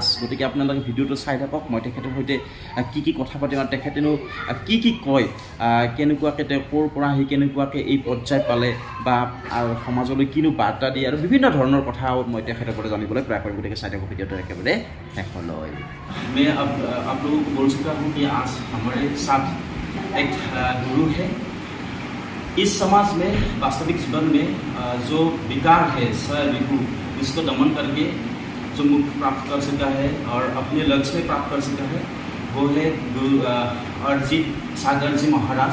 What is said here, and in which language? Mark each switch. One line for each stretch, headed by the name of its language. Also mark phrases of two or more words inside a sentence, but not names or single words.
Assamese: গতিকে আপোনালোকে ভিডিঅ'টো চাই থাকক। মই তেখেতৰ সৈতে কি কথা পাতিম আৰু তেখেতেনো কি কয়, কেনেকুৱাকৈ তেওঁ ক'ৰ পৰা আহি কেনেকুৱাকৈ এই পৰ্যায় পালে বা সমাজলৈ কিনো বাৰ্তা দিয়ে, আৰু বিভিন্ন ধৰণৰ কথা মই তেখেতৰ পৰা জানিবলৈ প্ৰয়াস কৰিম। গতিকে চাই থাকক ভিডিঅ'টো একেবাৰে শেষলৈ।
Hindi: मैं अब आप लोगों को बोल चुका हूँ कि आज हमारे साथ एक गुरु है। इस समाज में वास्तविक जीवन में जो विकार है रिपु, इसको दमन करके जो मुक्ति प्राप्त कर सका है और अपने लक्ष्य में प्राप्त कर सका है, वो है गुरु अरिजित सागर जी महाराज।